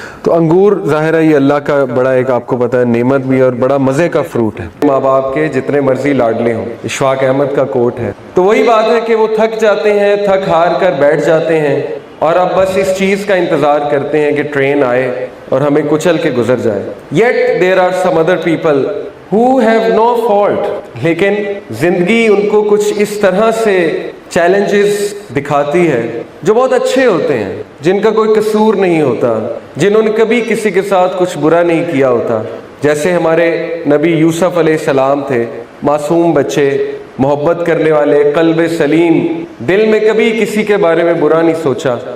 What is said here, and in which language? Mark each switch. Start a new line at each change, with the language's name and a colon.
Urdu: تو انگور ظاہر ہے یہ اللہ کا بڑا ایک، آپ کو پتہ ہے، نعمت بھی اور بڑا مزے کا فروٹ ہے. ماں باپ کے جتنے مرضی لاڈلے ہوں. اشفاق احمد کا کوٹ ہے. تو وہی بات ہے کہ وہ تھک جاتے ہیں، تھک ہار کر بیٹھ جاتے ہیں، اور اب بس اس چیز کا انتظار کرتے ہیں کہ ٹرین آئے اور ہمیں کچل کے گزر جائے.
English: Yet there are some other people who have no fault.
Urdu: لیکن زندگی ان کو کچھ اس طرح سے چیلنجز دکھاتی ہے جو بہت اچھے ہوتے ہیں، جن کا کوئی قصور نہیں ہوتا، جنہوں نے کبھی کسی کے ساتھ کچھ برا نہیں کیا ہوتا. جیسے ہمارے نبی یوسف علیہ السلام تھے، معصوم بچے، محبت کرنے والے، قلب سلیم، دل میں کبھی کسی کے بارے میں برا نہیں سوچا.